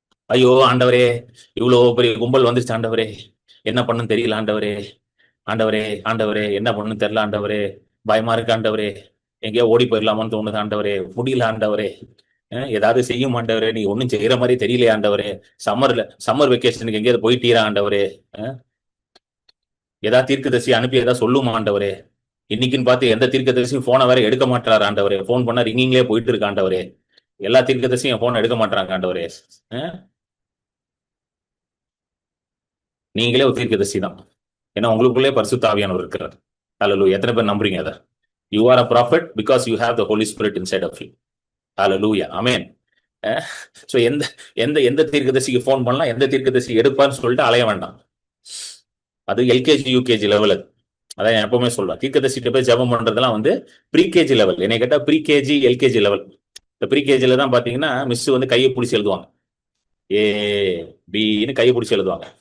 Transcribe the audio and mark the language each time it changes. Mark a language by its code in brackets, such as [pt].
[ta] ஐயோ ஆண்டவரே, இவ்வளவு பெரிய கும்பல் வந்துருச்சு ஆண்டவரே, என்ன பண்ணுன்னு தெரியல ஆண்டவரே, ஆண்டவரே ஆண்டவரே என்ன பண்ணுன்னு தெரியல ஆண்டவரே, பயமா இருக்கு ஆண்டவரே, எங்கேயோ ஓடி போயிடலாமான்னு தோணுது ஆண்டவரே, முடியல ஆண்டவரே, ஏதாவது செய்யும் ஆண்டவரே, நீ ஒன்னும் செய்யற மாதிரி தெரியலையா ஆண்டவரே, சம்மர் வெக்கேஷனுக்கு எங்கேயாவது போயிட்டீரா ஆண்டவரே, ஏதாவது தீர்க்கதரிசி அனுப்பி ஏதாவது சொல்லுமா ஆண்டவரே, இன்னைக்குன்னு பார்த்து எந்த தீர்க்கதரிசியும் போனை வேற எடுக்க மாட்டாரு ஆண்டவரே, போன் பண்ணா ரிங்கிங்லேயே போயிட்டு இருக்கு ஆண்டவரே, எல்லா தீர்க்கதரிசியும் என் போன் எடுக்க மாட்டாங்க ஆண்டவரே. நீங்களே ஒரு தீர்க்கதரிசி தான், ஏன்னா உங்களுக்குள்ளே பரிசுத்த ஆவியானவர் இருக்கிறார். ஹல்லேலூயா, எத்தனை பேர் நம்புறீங்க அதை? [en] You are a prophet because you have the Holy Spirit inside of you. [ta] Hallelujah, amen. So எந்த எந்த எந்த தீர்க்கதரிசிக்கு போன் பண்ணலாம், எந்த தீர்க்கதரிசி எடுப்பான்னு சொல்லிட்டு அலைய வேண்டாம். அது எல்கேஜி யூகேஜி லெவல். அதான் எப்பவுமே சொல்லுவேன், தீர்க்கதரிசிட்ட போய் ஜெபம் பண்றதெல்லாம் ப்ரீகேஜி லெவல். என்னை கேட்டா ப்ரீகேஜி எல்கேஜி லெவல். இந்த ப்ரீகேஜில தான் பாத்தீங்கன்னா மிஸ் கையை பிடிச்சி எழுதுவாங்க, ஏ பின்னு கையை பிடிச்சி எழுதுவாங்க.